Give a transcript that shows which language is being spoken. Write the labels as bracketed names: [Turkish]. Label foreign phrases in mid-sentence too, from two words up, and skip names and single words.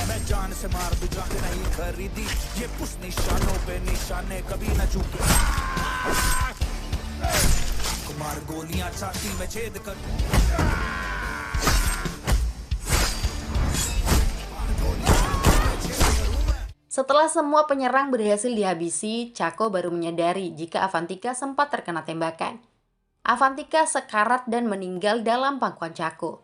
[Hindi] मैं जान से मार दूं जान नहीं खरीदी ये कुछ निशानों पे निशाने कभी न चूके कुमार गोलियां छाती में छेद कर [Indonesian] Setelah semua penyerang berhasil dihabisi, Chaco baru menyadari jika Avantika sempat terkena tembakan. Avantika sekarat dan meninggal dalam pangkuan Chaco.